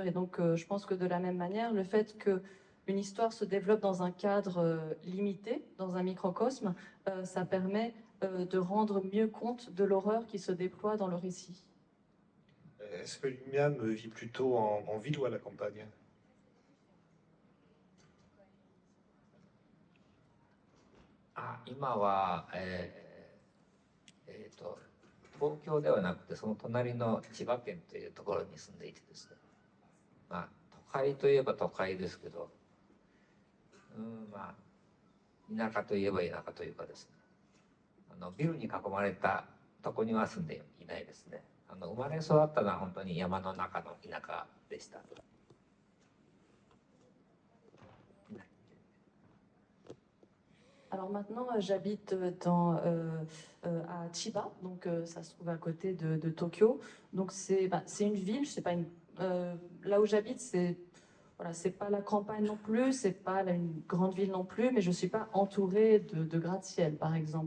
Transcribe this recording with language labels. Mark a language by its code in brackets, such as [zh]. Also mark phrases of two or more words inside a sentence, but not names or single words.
[fr] Et donc, je pense que de la même manière, le fait qu'une histoire se développe dans un cadre limité, dans un microcosme, ça permet de rendre mieux compte de l'horreur qui se déploie dans le récit. Est-ce que Lumiam vit plutôt en ville ou à la campagne? [ja] 今は、東京ではなくてその隣の千葉県というところに住んでいてですね、まあ都会といえば都会ですけど、まあ田舎といえば田舎というかですね、ビルに囲まれたとこには住んでいないですね。生まれ育ったのは本当に山の中の田舎でした。 [fr] Alors maintenant, j'habite à Chiba, donc ça se trouve à côté de Tokyo. Donc c'est une ville, c'est pas là où j'habite, voilà, c'est pas la campagne non plus, c'est pas une grande ville non plus, mais je suis pas entourée de gratte-ciel, par exemple.